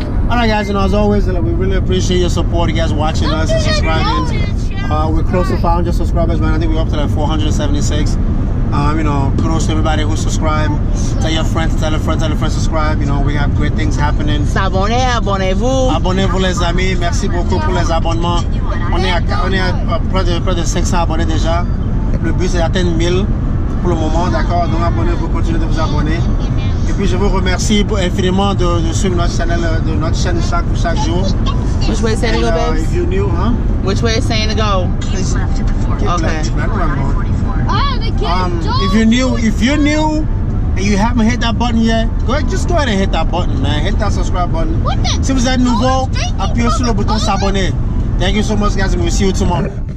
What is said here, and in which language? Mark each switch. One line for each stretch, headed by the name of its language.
English: Alright, guys, and as always, we really appreciate your support. You guys watching us and subscribing. We're close to 500 subscribers, man. I think we're up to like 476. You know, kudos to everybody who subscribed. Tell your friends, tell a friend, subscribe. You know, we have great things happening.
French: S'abonner, abonnez-vous. Abonnez-vous les amis. Merci beaucoup pour les abonnements. On est à près de 500 abonnés déjà. Le but c'est d'atteindre 1000 pour le moment, d'accord? Donc abonnez-vous, continuez de vous abonner. Et puis je vous remercie infiniment de suivre notre chaîne chaque jour.
English: Which way is saying to go, babes? If you're new, huh? Which way is saying to go? Keep left at the 4. Okay. If you're new and you haven't hit that button yet, just go ahead and hit that button, man. Hit that subscribe button.
French: Si vous êtes nouveau, appuyez sur le bouton s'abonner.
English: Thank you so much, guys, and we'll see you tomorrow.